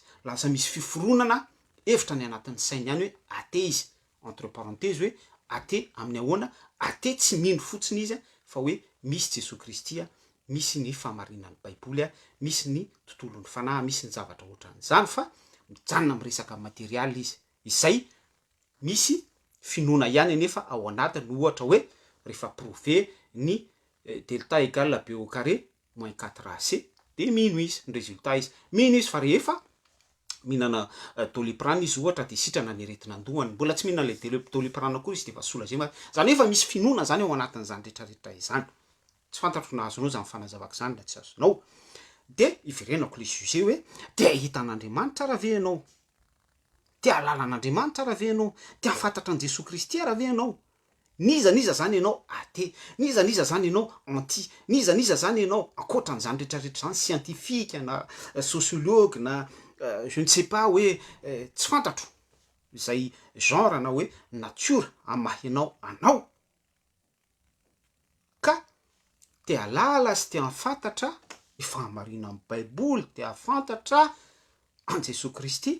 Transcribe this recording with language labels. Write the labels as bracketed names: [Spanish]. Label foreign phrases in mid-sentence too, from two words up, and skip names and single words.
[Malagasy] Lasa misy fiforonana hevitra any anatin'ny sainy any hoe athée izy, [French] entre parenthèses [Malagasy] hoe athée amin'ny ahoana, athée tsy mino fotsiny izy fa hoe misy Jesosy Kristy, misy ny fahamarinan'ny Baiboly, misy ny tontolon'ny fanahy, misy ny zavatra ohatran'izany, fa mijanona amin'ny resaka material izy. Izay misy finoana ihany anefa ao anatiny, ohatra hoe rehefa prouver ny [French] delta égale b au carré moins 4ac [Malagasy] de mino izy ny résultat izy, mino izy fa rehefa mihinana doliprane izy ohatra de sitrana ny aretin'andohany, mbola tsy mihinana [French] le doliprane [Malagasy] koa izy de fa sola zay zany efa misy finoana zany ao anatin'izany rehetrarehetra izany. Tsy fantatro nazonao zany fanazavako zany na tsy azonao. De iverenako [French] le sujet [Malagasy] hoe tia hitan'Andriamanitra raha ve ianao, tia lala an'Andriamanitra raha ve ianao, tia fantatra an' Jesosy Kristy raha ve ianao, niza zany ianao athée, niza zany ianao anti, niza zany ianao ankoatran'izany rehetrarehetra zany scientifique na sociologue na [French] je ne sais pas [Malagasy] hoe tsy fantatro zay genre na hoe nature amahy anao ka tia lala sy tia fantatra ny fahamarina amin'ny baiboly, tia fantatra an Jesosy Kristy,